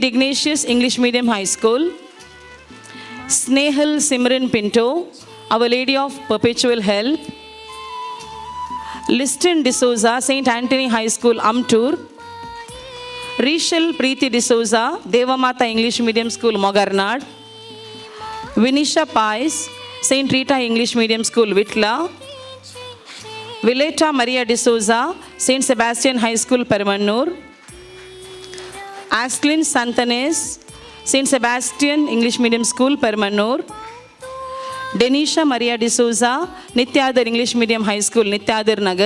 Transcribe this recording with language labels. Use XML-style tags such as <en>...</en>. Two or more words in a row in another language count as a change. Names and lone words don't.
<en>Ignatius English Medium High School. Snehal Simran Pinto, Our Lady of Perpetual Help. Liston D'Souza, St. Anthony High School, Amtur. Rachel Preeti D'Souza, Devamata English Medium School, Mogarnad. Vinisha Pais, St. Rita English Medium School, Vitla. Vileta Maria D'Souza, St. Sebastian High School, Permanur. Asklin Santanes, St. Sebastian English Medium School, Permanur. Denisha Maria D'Souza, Nityadar English Medium High School, Nityadar Nagar.</en>